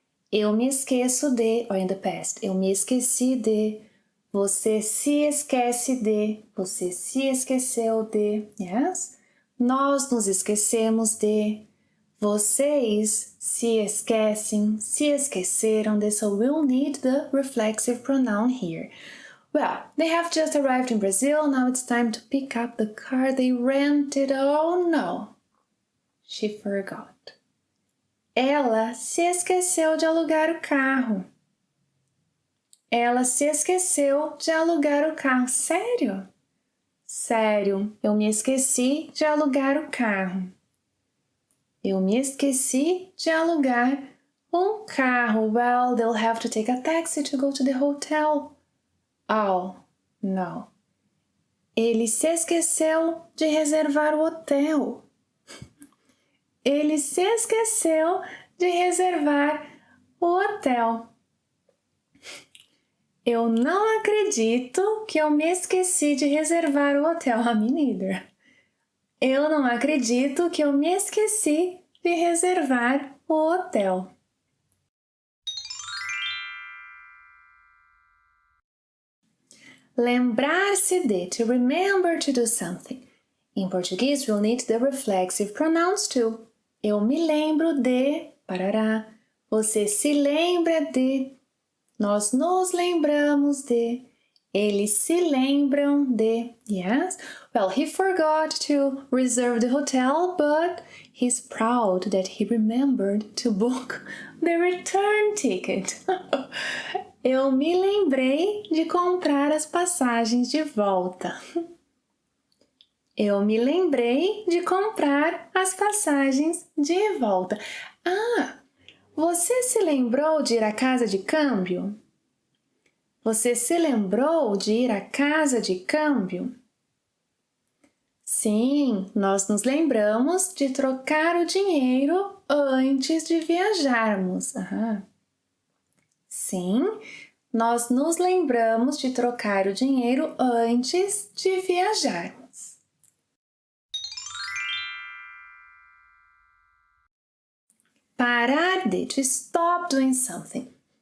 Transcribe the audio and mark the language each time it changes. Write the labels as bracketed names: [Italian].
[Portuguese] Eu me esqueço de, [English] or in the past, [Portuguese] eu me esqueci de, você se esquece de, você se esqueceu de, [English] yes? [Portuguese] Nós nos esquecemos de, vocês se esquecem, se esqueceram de, [English] so we'll need the reflexive pronoun here. Well, they have just arrived in Brazil, now it's time to pick up the car they rented. Oh no, she forgot. [Portuguese] Ela se esqueceu de alugar o carro. Ela se esqueceu de alugar o carro. Sério? Sério, eu me esqueci de alugar o carro. Eu me esqueci de alugar um carro. [English] Well, they'll have to take a taxi to go to the hotel. Oh, no. [Portuguese] Ele se esqueceu de reservar o hotel. Ele se esqueceu de reservar o hotel. Eu não acredito que eu me esqueci de reservar o hotel. [English] Me neither. [Portuguese] Eu não acredito que eu me esqueci de reservar o hotel. [English] Lembrar-se de, to remember to do something. [Portuguese] Em português, [English] we'll need the reflexive pronouns too. [Portuguese] Eu me lembro de, parará. Você se lembra de. Nós nos lembramos de. Eles se lembram de. [English] Yes? Well, he forgot to reserve the hotel, but he's proud that he remembered to book the return ticket. [Portuguese] Eu me lembrei de comprar as passagens de volta. Eu me lembrei de comprar as passagens de volta. Você se lembrou de ir à casa de câmbio? Você se lembrou de ir à casa de câmbio? Sim, nós nos lembramos de trocar o dinheiro antes de viajarmos. Sim, nós nos lembramos de trocar o dinheiro antes de viajarmos. [English] Parar de, to stop doing something.